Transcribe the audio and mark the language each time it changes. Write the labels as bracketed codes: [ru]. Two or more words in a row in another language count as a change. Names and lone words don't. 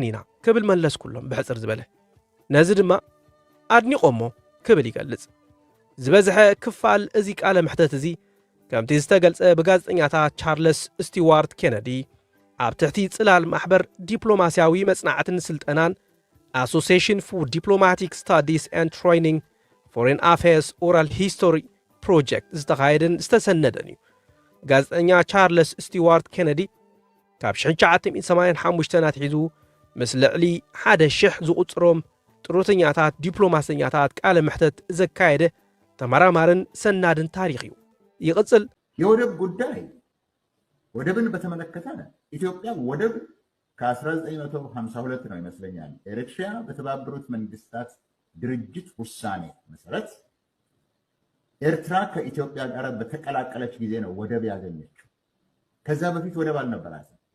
[ti] ኢና ክብል መለስኩሎም ብሕፅር ዝበለ ነዚ ድማ ኣድኒቖሞ ክብል ይገልጽ ዝበዝሐ ክፋል እዚ ቃለ ምሕተት እዚ ከምቲ ዝተገልጸ ብጋዜጠኛታት ቻርልስ ስቲዋርት ኬነዲ ኣብ ትሕቲ ጽላል ማሕበር ዲፕሎማስያዊ መጽናዕትን ስልጠናን [en] Association for Diplomatic Studies and Training Foreign Affairs Oral History Project [ti] ዝተኻየደን ዝተሰነደን እዩ ጋዜጠኛ ቻርልስ ስቲዋርት ኬነዲ ካብ 1985 ኣትሒዙ ምስ ልዕሊ 1,000 ዝቝጽሮም ጥሩተኛታት ዲፕሎማሰኛታት ቃለ ምሕተት ዘካየደ ተመራማርን ሰናድን ታሪኽ እዩ ይቕጽል [am] የወደብ ጉዳይ ወደብን በተመለከተ ኢትዮጵያ ወደብ ከ1952 ነው ይመስለኛል ኤርትራ በተባበሩት መንግስታት ድርጅት ውሳኔ መሰረት ኤርትራ ከኢትዮጵያ ጋር በተቀላቀለች ጊዜ ነው ወደብ ያገኘችው ከዛ በፊት ወደብ አልነበራትም